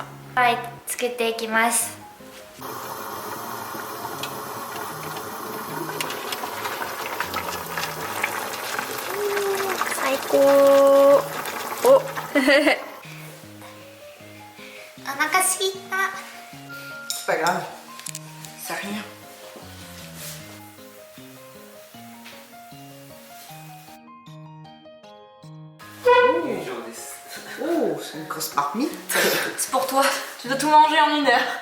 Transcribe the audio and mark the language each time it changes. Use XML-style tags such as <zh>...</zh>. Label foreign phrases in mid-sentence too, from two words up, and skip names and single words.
<ja>はい、作っていきます。最高。おお腹すいた。</ja> <fr>C'est pas grave. C'est rien. Oh, c'est une grosse marmite. C'est pour toi. Tu dois tout manger en 1 heure.</fr>